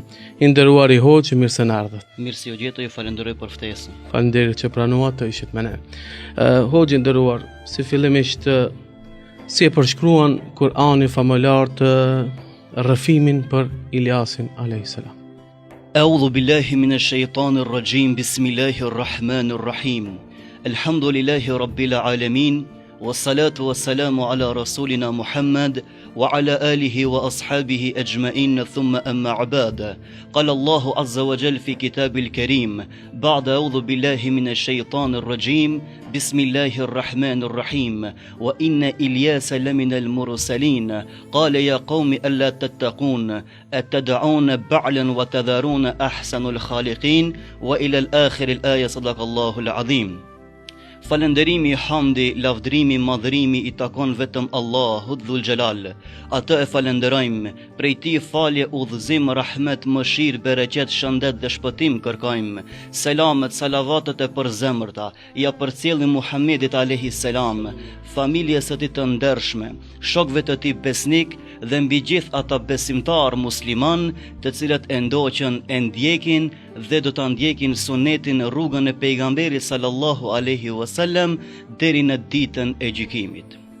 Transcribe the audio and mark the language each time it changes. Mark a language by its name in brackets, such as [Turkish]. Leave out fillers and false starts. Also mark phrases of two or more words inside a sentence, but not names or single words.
[Albanian] I nderuar i hoxh, mirë se na ardhët. Mirë si u gjetoj, ju falenderoj për ftesën. Faleminderit që pranuat të ishit me ne. Hoxh i nderuar, si fillimisht si e përshkruan Kur'ani famullar të rrëfimin për Iliasin a.s. [Arabic] أعوذ بالله من الشيطان الرجيم. بسم الله الرحمن الرحيم. الحمد لله رب العالمين. والصلاة والسلام على رسولنا محمد وعلى آله وأصحابه أجمعين. ثم أما بعد. قال الله عز وجل في الكتاب الكريم. بعد أعوذ بالله من الشيطان الرجيم. بسم الله الرحمن الرحيم. وإن إلياس لمن المرسلين. قال يا قوم ألا تتقون أتدعون بعلا وتذرون أحسن الخالقين. وإلى الآخر الآية. صدق الله العظيم. [Albanian] Falënderimi, hamdi, lavdrimi, madhërimi i takon vetëm Allahut [Arabic] ذو الجلال. [Albanian] Atë e falenderojmë, prej tij falje, udhëzim, rahmet, mëshirë, bereqet, shëndet dhe shpëtim kërkojmë. Selamet, salavatet e përzemërta ja përcjellim Muhammedit [Arabic] عليه السلام, [Albanian] familjes së tij të ndershme, shokëve të tij besnik dhe mbi gjithë ata besimtar musliman, të cilët e ndoqën, e ndjekin dhe do ta ndjekin sunetin, rrugën e pejgamberit [Arabic] صلى الله عليه وسلم [Albanian] deri në ditën e gjykimit.